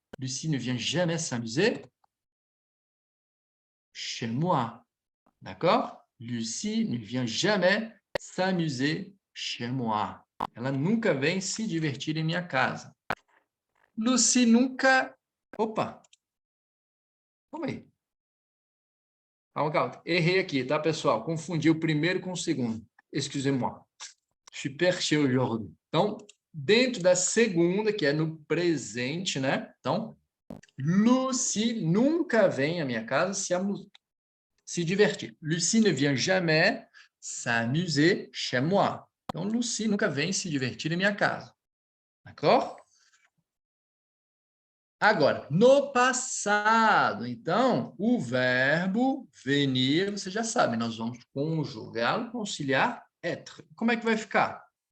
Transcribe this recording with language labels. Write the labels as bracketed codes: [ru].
[fr] Lucie ne vient jamais s'amuser chez moi. D'accord? Lucie ne vient jamais s'amuser chez moi. [pt] Ela nunca vem se divertir em minha casa. Lucie nunca... Opa! Calma aí. Calma, calma. Errei aqui, tá, pessoal? Confundi o primeiro com o segundo. [fr] Excusez-moi. Je suis perché aujourd'hui. [pt] Então, dentro da segunda, que é no presente, né? Então, Lucie nunca vem à minha casa se divertir. [fr] Lucie ne vient jamais s'amuser chez moi. [pt] Então, Lucie nunca vem se divertir em minha casa. [fr] D'accord? [pt] Agora, no passado, então, o verbo venir, você já sabe, nós vamos conjugá-lo com auxiliar être. Como é que vai ficar?